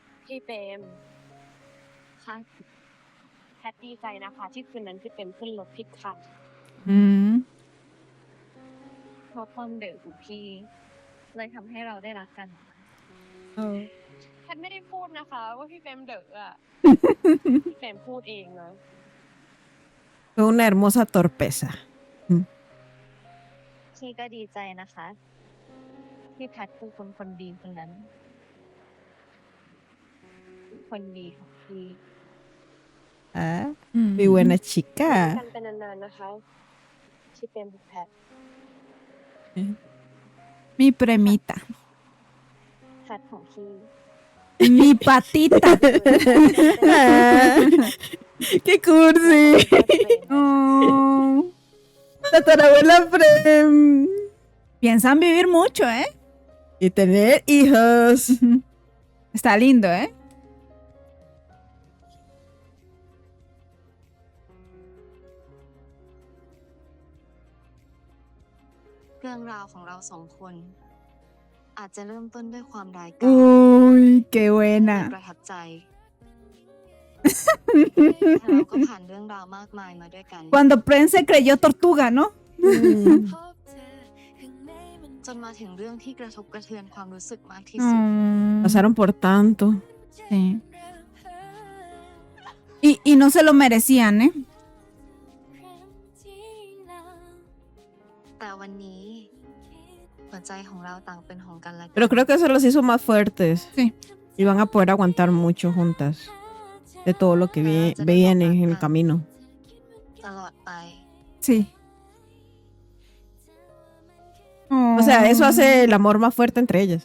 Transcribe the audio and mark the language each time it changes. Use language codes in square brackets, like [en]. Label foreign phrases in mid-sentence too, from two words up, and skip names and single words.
[th] พี่เปรมค่ะแพทดีใจนะคะที่คืนนั้นพี่เปรมขึ้นรถผิดคัน อืม เพราะความเดือดของพี่เลยทำให้เราได้รักกันแพทไม่ได้พูดนะคะ ว่าพี่เปรมเดือดอ่ะ พี่เปรมพูดเองนะ [es] Fue una hermosa torpeza. [th] พี่ก็ดีใจนะคะที่แพทคือคนดีคนนั้น คนดีของพี่ [es] Ah, muy buena [th] กัน [es] chica. [th] ไปนานๆนะคะพี่เปรมกับแพท [es] Mi premita. [th] แพทของพี่ [es] Mi patita. ¡Qué cursi! Oh. Tatarabuela Prem. Piensan vivir mucho, ¿eh? Y tener hijos. Está lindo, ¿eh? [th] เรื่องราวของเราสองคน อาจจะเริ่มต้นด้วยความร้ายกาจ [es] Uy, qué [th] ป [es] buena. [th] ระทับใจแต่เราก็ผ่านเรื่องราวมากมายมาด้วยกัน [es] Cuando Pren se creyó tortuga, ¿no? [th] จนมาถึงเรื่องที่กระทบกระเทือนความรู้สึกมากที่สุด [es] Pasaron por tanto. Sí. Y no se lo merecían, ¿eh? [th] แต่วันนี้หัวใจของเราต่างเป็นของกันและกัน [es] Pero creo que eso los hizo más fuertes. Sí. Y van a poder aguantar mucho juntas. De todo lo que veían en el camino. [th] ตลอดไป [es] Sí. O sea, eso hace el amor más fuerte entre ellas.